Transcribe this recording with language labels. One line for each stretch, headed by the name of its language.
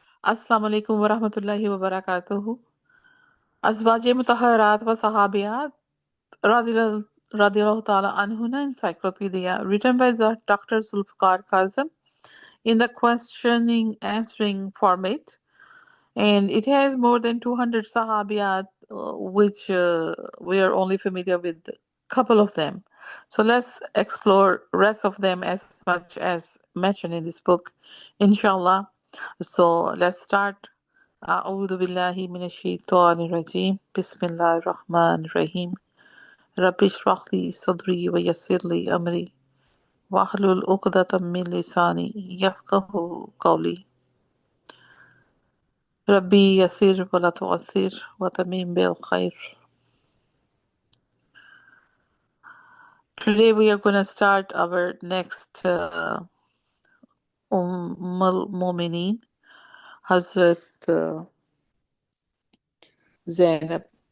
Urdu: السلام علیکم ورحمۃ اللہ وبرکاتہ۔ ازواج مطہرات و صحابیات رضی اللہ تعالی عنہن
English: encyclopedia written by the Dr. Zulfikar Kazim in the questioning answering format, and it has more than 200 sahabiyat, which we are only familiar with a couple of them. So let's explore rest of them as much as mentioned in this book, inshallah. So let's start.
Arabic: أعوذ بالله من الشيطان الرجيم بسم الله الرحمن الرحيم رب اشرح لي صدري ويسر لي أمري واحلل عقدة من لساني يفقهوا قولي ربي يسر ولا تعسر وتمم بالخير.
English: Today we are going to start our next al-Mu'mineen, Hazrat Zainab.